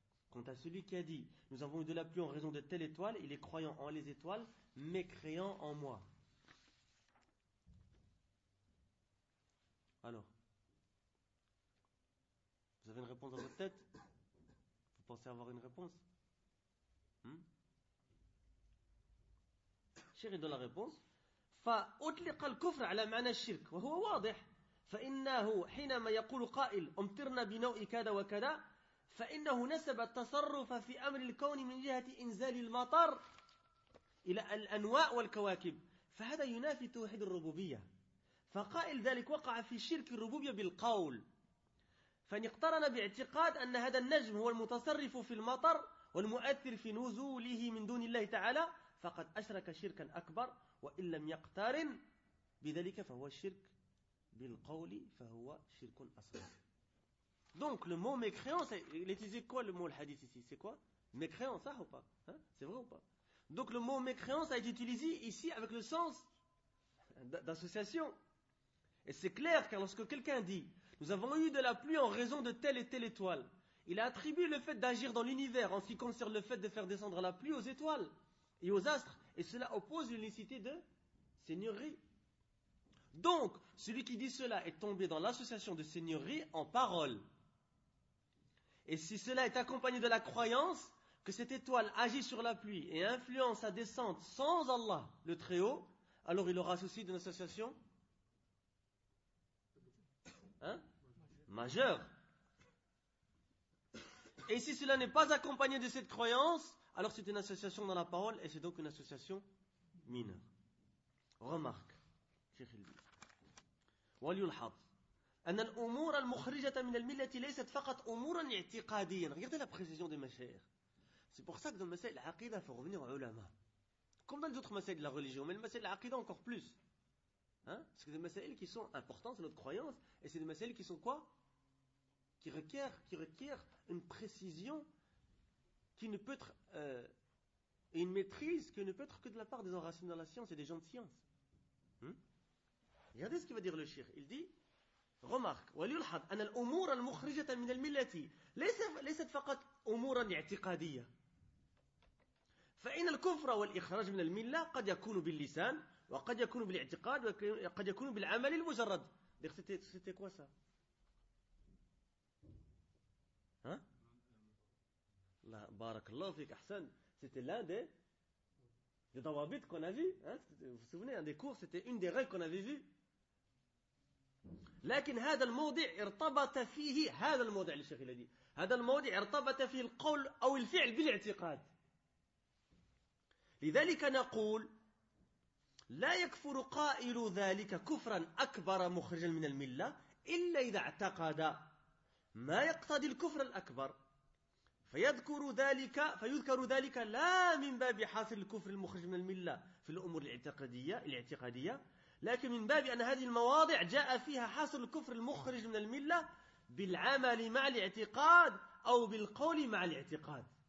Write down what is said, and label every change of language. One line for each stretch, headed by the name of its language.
French: Quant à celui qui a dit, nous avons eu de la pluie en raison de telle étoile, il est croyant en les étoiles, mécréant en moi. Alors, vous avez une réponse dans votre tête ? Vous pensez avoir une réponse ? Chéri de la réponse.
Arabic: فأطلق الكفر على معنى الشرك وهو واضح فإنه حينما يقول قائل أمطرنا بنوء كذا وكذا فإنه نسب التصرف في أمر الكون من جهة إنزال المطر إلى الأنواء والكواكب فهذا ينافي توحيد الربوبية فقائل ذلك وقع في شرك الربوبية بالقول فنقترن باعتقاد أن هذا النجم هو المتصرف في المطر والمؤثر في نزوله من دون الله تعالى فقد أشرك شركا أكبر وإن لم يقترن بذلك فهو شرك بالقول فهو شرك أصغر.
French: Donc le mot mécréant, il est utilisé quoi le mot le hadith ici? C'est quoi? Mécréant, ça ou pas? Hein? C'est vrai ou pas? Donc le mot mécréant, ça a été utilisé ici avec le sens d'association. Et c'est clair, car lorsque quelqu'un dit, nous avons eu de la pluie en raison de telle et telle étoile, il a attribué le fait d'agir dans l'univers en ce qui concerne le fait de faire descendre la pluie aux étoiles et aux astres, et cela oppose l'unicité de seigneurie. Donc, celui qui dit cela est tombé dans l'association de seigneurie en parole. Et si cela est accompagné de la croyance que cette étoile agit sur la pluie et influence sa descente sans Allah, le Très-Haut, alors il aura souci d'une association majeure. Et si cela n'est pas accompagné de cette croyance, alors c'est une association dans la parole et c'est donc une association mineure. Remarque.
Arabic: وليلحظ أن الأمور المخرجة من الملة ليست فقط أمورا اعتقاديا.
French: Regardez la précision des mashayikh. C'est pour ça que dans le masail al-aqida, il faut revenir aux ulama. Comme dans les autres masail de la religion, mais le masail al-aqida encore plus. Hein? Parce que des masail qui sont importants, c'est notre croyance, et c'est des masail qui sont quoi? Qui requiert une précision qui ne peut être une maîtrise qui ne peut être que de la part des enracinés dans la science et des gens de science. Regardez ce qu'il va dire le shir. Il dit, remarque,
Arabic: وليلحظ أن الأمور المخرجة من الملة ليست فقط أمورا اعتقادية. فإن الكفر والإخراج من الملة قد يكون باللسان وقد يكون بالاعتقاد وقد يكون بالعمل المجرد.
French: C'était quoi ça?
Arabic: Hein? بارك الله فيك أحسن.
French: C'était l'un des tawabit qu'on a vu. Vous vous souvenez, un des cours, c'était une des règles qu'on avait vu.
Arabic: لكن هذا الموضع ارتبط فيه هذا الموضع للشيخ الذي هذا الموضع ارتبط فيه القول أو الفعل بالاعتقاد لذلك نقول لا يكفر قائل ذلك كفرا أكبر مخرجا من الملة إلا إذا اعتقد ما يقتضي الكفر الأكبر فيذكر ذلك لا من باب حاصل الكفر المخرج من الملة في الأمور الاعتقادية لكن من باب أن هذه المواضع جاء فيها حصر الكفر المخرج من الملة بالعمل مع الاعتقاد أو بالقول مع الاعتقاد.